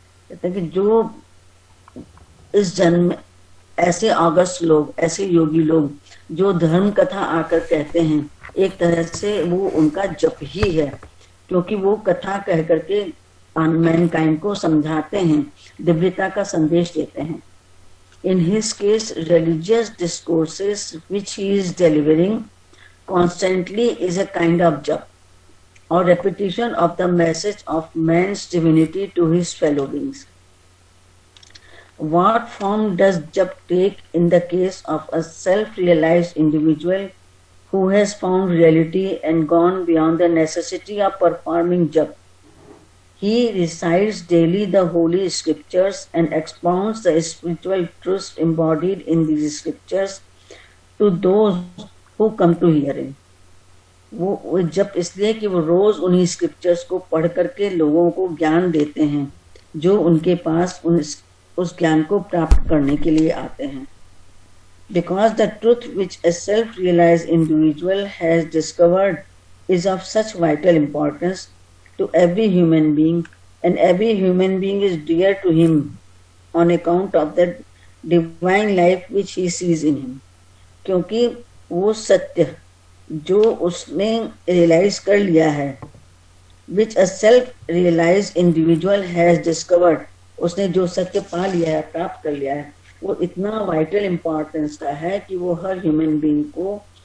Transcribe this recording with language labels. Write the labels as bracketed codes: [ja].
[hi] कहते हैं कि जो इस जन्म में ऐसे ऑगस्ट लोग, ऐसे योगी लोग जो धर्म कथा आकर कहते हैं, एक तरह से वो उनका जप ही है, क्योंकि वो कथा कह करके मैनकाइंड को समझाते हैं, दिव्यता का संदेश देते हैं। [en] In his case, religious discourses which he is delivering constantly is a kind of jap or repetition of the message of man's divinity to his fellow beings. What form does jap take in the case of a self-realized individual who has found reality and gone beyond the necessity of performing jap? He recites daily the holy scriptures and expounds the spiritual truths embodied in these scriptures to those who come to hear him. [hi] वो जप इसलिए कि वो रोज उन्हीं scriptures को पढ़ करके लोगों को ज्ञान देते हैं जो उनके पास उस ज्ञान को प्राप्त करने के लिए आते हैं। [en] Because the truth which a self-realized individual has discovered is of such vital importance to every human being, and every human being is dear to him on account of the divine life which he sees in him. [hi] क्योंकि वो सत्य जो उसने realise कर लिया है, [en] which a self-realized individual has discovered, [hi] उसने जो सत्य पा लिया है, प्राप्त कर लिया है, वो इतना वाइटल इम्पोर्टेंस का है कि वो हर ह्यूमन बीइंग को